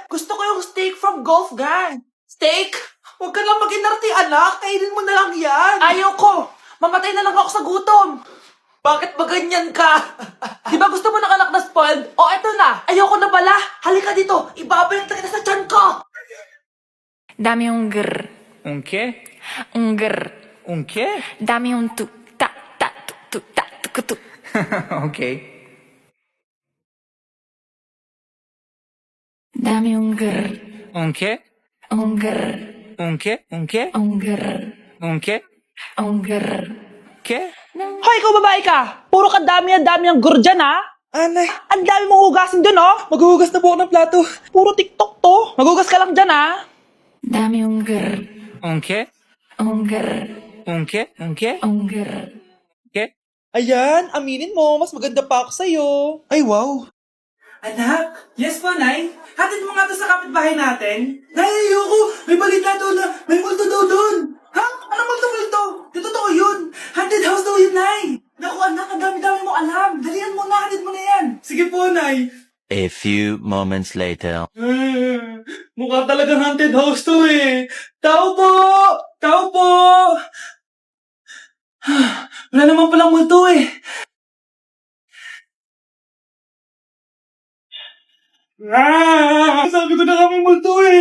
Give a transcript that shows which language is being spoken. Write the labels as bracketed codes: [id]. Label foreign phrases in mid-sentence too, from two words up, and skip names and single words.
[tl] Gusto ko yung [en] steak from Golf Gang. [tl] Steak? Huwag ka lang mag-inarte, anak. Kainin mo na lang yan. Ayaw ko. Mamatay na lang ako sa gutom. Bakit ba ganyan ka? Di ba gusto mo ng anak na spoiled? O, eto na. Ayoko na pala. Halika dito. Ibabalik na kita sa tiyan ko. [es] Dame un grr. Un qué? Un grr. Un qué? Dame un tu ta ta tu ta tu tu. Ok. Dame un grr. Un qué? Un grr. Un qué? Un qué? Un grr. Un qué? Un grr. ¿Qué? [tl] Hoy, ikaw babae ka! Puro ka dami ang gur dyan, ha? Anay, Ang dami mong hugasin dun, oh! maghuhugas na po ako ng plato. Puro TikTok to! Maghugas ka lang dyan, ha? [es] Dame un grr. Un qué? Un grr. Un qué? Un qué? Un grr. ¿Qué? [tl] Ayan, aminin mo, mas maganda pa ako sa'yo. Ay, wow. Anak? Yes po, Nay? Hatid mo nga to sa kapitbahay natin. Nay, ayoko! May balita to na may multo daw doon. Ha? Anong multo? Di totoo yun. [en] Haunted house [tl] daw yun, Nay. Naku, anak, ang dami-dami mo alam. Dalian mo na, hatid mo na yan. Sige po, Nay. [en] A few moments later. [tl] Mukha talagang [en] haunted house [tl] to eh. Tao po! Tao po! Wala naman palang multo eh. Sabi ko na nga may multo eh.